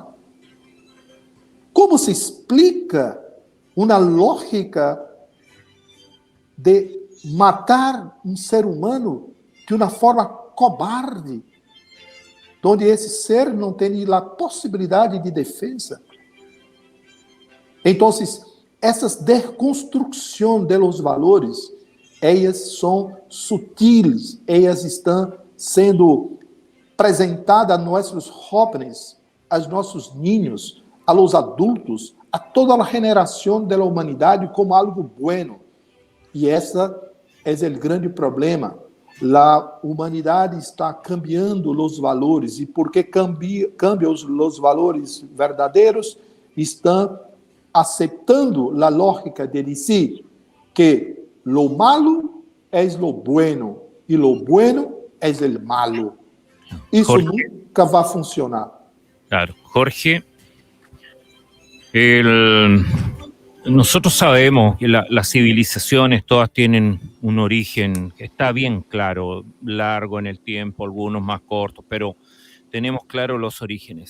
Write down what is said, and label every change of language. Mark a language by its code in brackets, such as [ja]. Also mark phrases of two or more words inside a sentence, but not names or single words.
[pt] Como se explica uma lógica de matar um ser humano de uma forma cobarde, onde esse ser não tem a possibilidade de defesa? Então, essas desconstruções [es] de los valores, [pt] elas são sutis, elas estão sendo apresentadas a nossos jóvenes, a nossos niños, [es] a los adultos, [pt] a toda a geração da humanidade como algo bueno. E esse é o grande problema. A humanidade está cambiando os valores, e porque cambiam os valores verdadeiros, estão aceptando a lógica de dizer que [es] lo malo [pt] é [es] lo bueno [pt] e [es] lo bueno [pt] é [es] el malo. [pt] Isso Jorge, nunca vai funcionar. [es] Claro, Jorge, nosotros sabemos que las civilizaciones todas tienen un origen que está bien claro, largo en el tiempo, algunos más cortos, pero tenemos claro los orígenes.